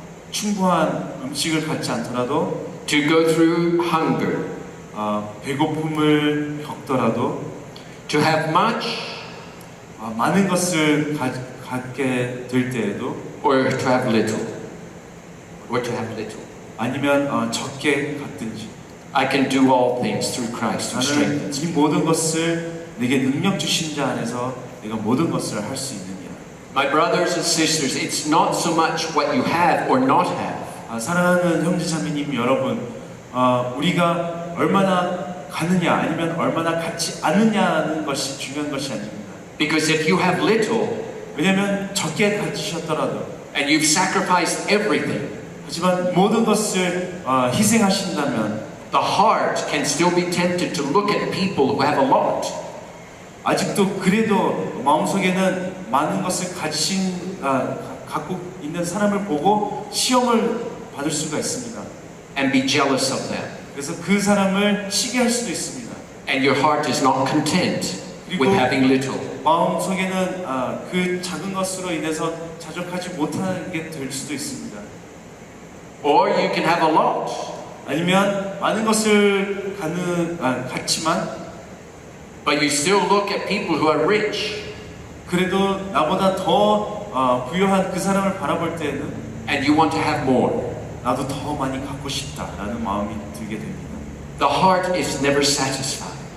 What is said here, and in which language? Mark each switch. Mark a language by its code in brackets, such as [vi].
[ko] 충분한 음식을 갖지 않더라도 [en] to go through hunger, [ko] 배고픔을 겪더라도 [en] to have much [ko] 많은 것을 갖게 될 때에도 [en] or to have little, or to have little. [ko] 아니면 적게 갖든지 [en] I can do all things through Christ who [ko] 나는 [en] strengthens [ko] 이 [en] me. [ko] 모든 것을 내게 능력 주신 자 안에서 내가 모든 것을 할 수 있느니라. [en] My brothers and sisters, it's not so much what you have or not have. [ko] 사랑하는 형제자매님 여러분, 우리가 얼마나 가느냐 아니면 얼마나 갖지 않느냐는 것이 중요한 것이 아닙니다. [en] Because if you have little [ko] 왜냐하면 적게 가지셨더라도 [en] and you've sacrificed everything, [ko] 하지만 모든 것을 희생하신다면 [en] the heart can still be tempted to look at people who have a lot. [ko] 아직도 그래도 마음속에는 많은 것을 갖고 있는 사람을 보고 시험을 받을 수가 있습니다. [en] And be jealous of them. [ko] 그래서 그 사람을 시기할 수도 있습니다. [en] And your heart is not content with having little. [ko] 마음속에는 그 작은 것으로 인해서 자족하지 못하게 될 수도 있습니다. [en] Or you can have a lot. [ko] 아니면 많은 것을 갖지만 [en] But you still look at people who are rich [ko] 그래도 나보다 더 부유한 그 사람을 바라볼 때는 [en] and you want to have more. [ko] 나도 더 많이 갖고 싶다라는 마음이 들게 됩니다. [en] The heart is never satisfied.